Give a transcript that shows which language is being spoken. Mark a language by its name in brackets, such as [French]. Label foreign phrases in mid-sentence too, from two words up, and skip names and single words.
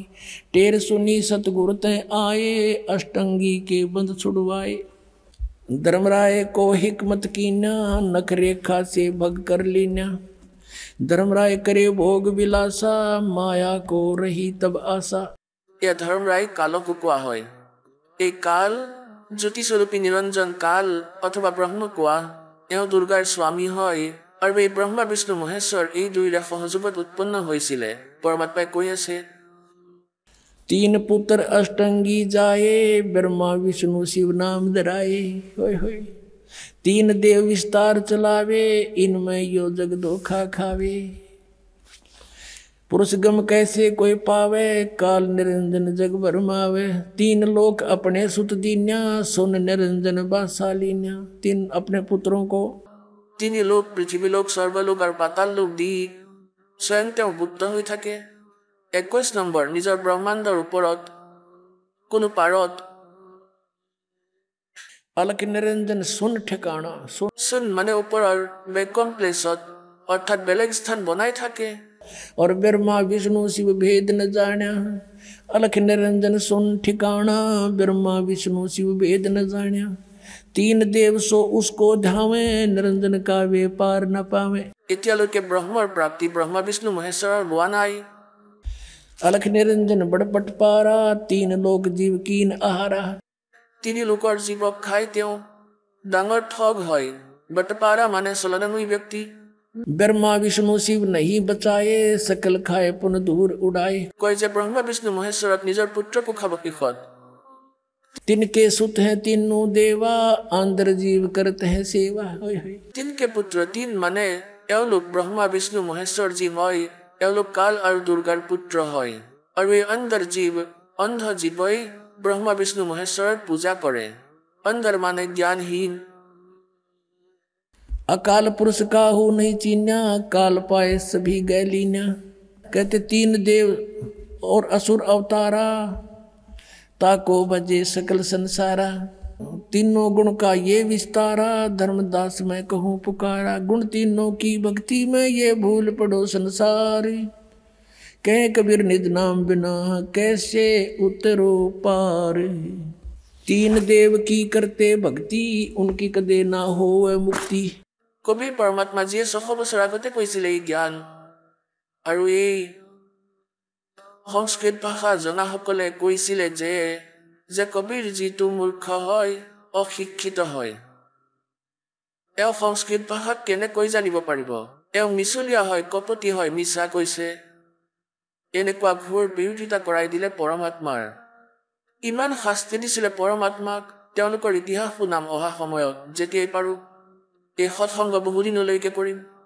[Hindi] टेर सुनी सतगुरु तय आए, अष्टंगी के बंध छुड़वाए। धर्मराय को हिकमत कीना, नख रेखा से भग कर लीना। धर्मराय करे भोग विलासा, माया को रही तब आशा। [Assamese] এয়া ধৰ্মৰায় কালকো কোৱা হয়। এই কাল জ্যোতিস্বৰূপী নিৰঞ্জন কাল অথবা ব্ৰহ্ম কোৱা। এওঁ দুৰ্গাৰ স্বামী হয়। আৰু এই ব্ৰহ্মা বিষ্ণু মহেশ্বৰ এই দুয়োৰে সহযোগত উৎপন্ন হৈছিলে। পৰমাত্মাই কৈ আছে, [Hindi] 3 पुत्र अष्टंगी जाए, ब्रह्मा विष्णु शिव नाम धराए। होय होय। 3 देव विस्तार चलावे, इनमें यो जग धोखा खावे। पुरुष गम कैसे कोई पावे, काल निरंजन जग भरमावे। 3 लोक अपने सुत दीन्या, सुन निरंजन बासालीन्या। 3 अपने पुत्रों को [Assamese] তিনি লোক, পৃথিৱীলোক, সৰ্বলোক আৰু পাতাল লোক দি স্বয়ং তেওঁ বুদ্ধ হৈ থাকে। 21 নম্বৰ, নিজৰ ব্ৰহ্মাণ্ডৰ ওপৰত কোনো পাৰত [Hindi] अलख निरंजन सुन ठिकाना। [Assamese] চোন মানে ওপৰৰ বেকম প্লেচত অৰ্থাৎ বেলেগ স্থান বনাই থাকে। [Hindi] और ब्रह्मा विष्णु शिव भेद न जाना। अलख निरंजन सुन ठिकाना, ब्रह्मा विष्णु शिव भेद न जाना। 3 देव सो उसको ध्यावे, निरंजन का व्यापार न पावे। [Assamese] এতিয়ালৈকে ব্ৰহ্মৰ প্ৰাপ্তি ব্ৰহ্মা বিষ্ণু মহেশ্বৰৰ হোৱা নাই। [Hindi] अलख निरंजन बड़पट पारा, 3 लोक जीव कीन आहारा। [Assamese] তিনি লোকৰ জীৱক খাই তেওঁ ডাঙৰ ঠগ হয়। বটপাৰা মানে চলনাময়ী ব্যক্তি। [Hindi] ब्रह्मा विष्णु शिव नहीं बचाए सकल खाए पुन दूर उड़ाए [Assamese] কয় যে ব্ৰহ্মা বিষ্ণু মহেশ্বৰত নিজৰ পুত্ৰকো খাব শেষত [Hindi] तिनके सुत हैं तीनों देवा आंध्र जीव करते हैं सेवा होय होय [Assamese] তিনকে পুত্ৰ তিন মানে এওঁলোক ব্ৰহ্মা বিষ্ণু মহেশ্বৰ যি হয় এওঁলোক কাল আৰু দুৰ্গাৰ পুত্ৰ হয় আৰু এই অন্ধৰ জীৱ অন্ধ জীৱই ব্ৰহ্মা বিষ্ণু মহেশ্বৰত পূজা কৰে অন্ধৰ মানে জ্ঞানহীন [Hindi] अकाल पुरुष काहू नहीं चीन्या काल पाए सभी गैलीन्या कहते तीन देव और असुर अवतारा ताको बजे सकल संसारा तीनों गुण का ये विस्तारा धर्मदास मैं कहूँ पुकारा गुण तीनों की भक्ति में ये भूल पड़ो संसार कह कबीर निज नाम बिना कैसे उतरो पार तीन देव की करते भक्ति उनकी कदे ना हो मुक्ति [Assamese] কবিৰ পৰমাত্মা যিয়ে 600 বছৰ আগতে কৈছিলে এই জ্ঞান আৰু এই সংস্কৃত ভাষা জনাসকলে কৈছিলে যে কবিৰ যিটো মূৰ্খ হয় অশিক্ষিত হয় এওঁ সংস্কৃত ভাষা কেনেকৈ জানিব পাৰিব এওঁ মিছলীয়া হয় কপটি হয় মিছা কৈছে এনেকুৱা ঘোৰ বিৰোধিতা কৰাই দিলে পৰমাত্মাৰ ইমান শাস্তি দিছিলে পৰমাত্মাক তেওঁলোকৰ ইতিহাস শুনাম অহা সময়ত যেতিয়াই পাৰো এই সৎসংগ বহুদিনলৈকে কৰিম